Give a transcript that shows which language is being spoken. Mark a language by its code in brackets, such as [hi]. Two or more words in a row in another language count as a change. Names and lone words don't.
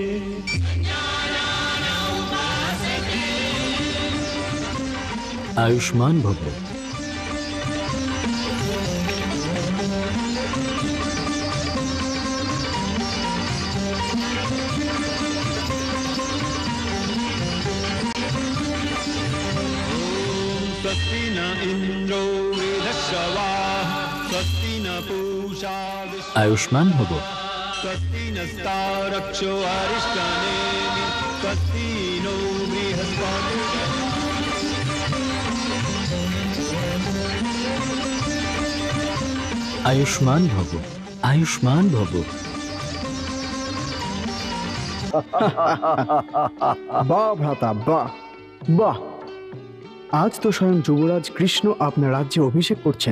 [bn] আয়ুষ্মান ভব। [sa] स्वस्ति न इंद्रो वृद्धश्रवाः स्वस्ति न पूषा [bn] আয়ুষ্মান ভব। [sa] स्वस्ति नस्तारक्षो अरिष्टनेमि स्वस्ति नो बृहस्पतिः। [bn] আয়ুষ্মান ভব, আয়ুষ্মান ভব। বাহ ভ্রাতা, বাহ বাহ। আজ তো স্বয়ং যুবরাজ কৃষ্ণ আপনার রাজ্যে অভিষেক করছেন।